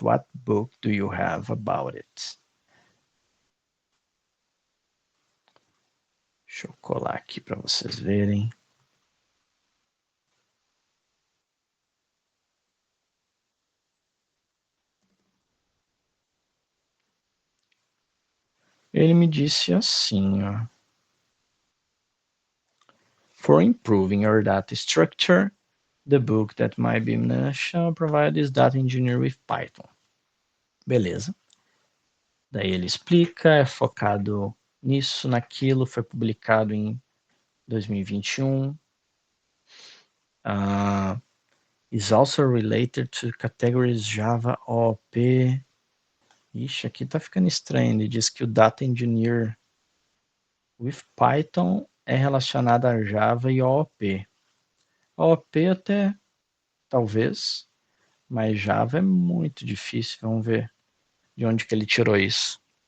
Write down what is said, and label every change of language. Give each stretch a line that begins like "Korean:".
English: What book do you have about it?
Portuguese: Deixa eu colar aqui para vocês verem. Ele me disse assim, ó.
English: For improving your data structure, the book that might be shall provide is Data Engineer with Python.
Portuguese: Beleza. Daí ele explica, é focado nisso, naquilo, foi publicado em 2021.
English: Is also related to categories Java, OOP.
Portuguese: Ixi, aqui tá ficando estranho. Ele diz que o Data Engineer with Python é relacionado a Java e OOP. OOP até, talvez, mas Java é muito difícil. Vamos ver de onde que ele tirou isso.